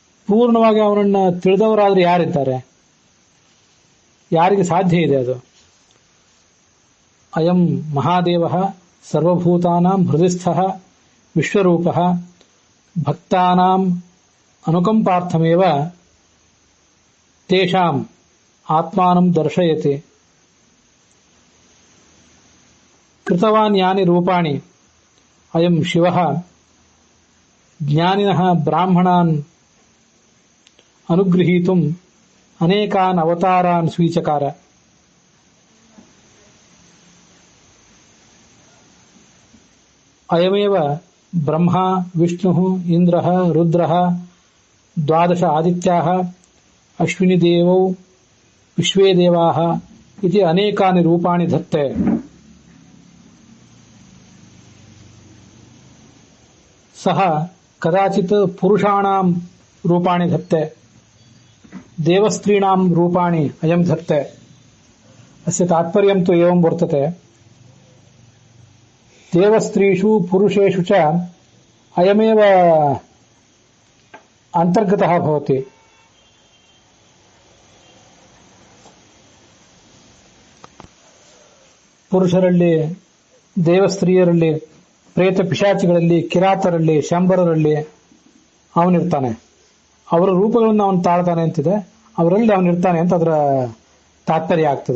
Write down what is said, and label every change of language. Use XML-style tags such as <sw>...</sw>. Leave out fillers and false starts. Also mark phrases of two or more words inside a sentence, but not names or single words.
<kn>ಪೂರ್ಣವಾಗಿ ಅವನನ್ನ ತಿಳಿದವರಾದ್ರೆ ಯಾರಿದ್ದಾರೆ? ಯಾರಿಗೆ ಸಾಧ್ಯ ಇದೆ ಅದು?</kn> <sa>ಅಯಂ ಮಹಾದೇವ ಸರ್ವಭೂತಾನಾಂ ಹೃದಯಸ್ಥಃ ವಿಶ್ವರೂಪಃ ಭಕ್ತಾನಾಂ ಅನುಕಂಪಾರ್ಥಮೇವ ತೇಷಾಂ ಆತ್ಮಾನಂ ದರ್ಶಯತೆ. ಕೃತವಾನ್ ಯಾನಿ ರೂಪಾಣಿ ಅಯಂ ಶಿವಃ ಜ್ಞಾನಿನಃ ಬ್ರಾಹ್ಮಣಾನ್ ಅನುಗೃಹೀತುಂ ಅನೇಕಾನ್ ಅವತಾರಾನ್ ಸ್ವೀಚಕಾರ. ಅಯಮೇವ ಬ್ರಹ್ಮ ವಿಷ್ಣುಃ ಇಂದ್ರಃ ರುದ್ರಃ ದ್ವಾದಶ ಆದಿತ್ಯಾಃ ಅಶ್ವಿನಿ ದೇವೌ ವಿಶ್ವೇ ದೇವಾಃ ಇತಿ ಅನೇಕಾನಿ ರೂಪಾಣಿ ಧತ್ತೆ. ಸಹ ಕದಾಚಿತ್ ಪುರುಷಾಣಾಂ ರೂಪಾಣಿ ಧತ್ತೆ ದೇವಸ್ತ್ರೀಣಾಂ ರೂಪಾಣಿ ಅಯಂ ಧತ್ತೆ. ಅಸ್ಯ ತಾತ್ಪರ್ಯಂ ತು ಏವಂ ವರ್ತತೆ. ದೇವಸ್ತ್ರೀಷು ಪುರುಷೇಷು ಚ ಅಯಮೇವ ಅಂತರ್ಗತಃ ಭವತಿ.</sa> <kn>ಪುರುಷರಲ್ಲಿ, ದೇವಸ್ತ್ರೀಯರಲ್ಲಿ, ಪ್ರೇತ ಪಿಶಾಚಿಗಳಲ್ಲಿ, ಕಿರಾತರಲ್ಲಿ, ಶಂಬರರಲ್ಲಿ ಅವನಿರ್ತಾನೆ. ಅವರ ರೂಪಗಳನ್ನು ಅವನು ತಾಳ್ತಾನೆ ಅಂತಿದೆ, ಅವರಲ್ಲಿ ಅವನಿರ್ತಾನೆ ಅಂತ ಅದರ ತಾತ್ಪರ್ಯ ಆಗ್ತದೆ.</kn>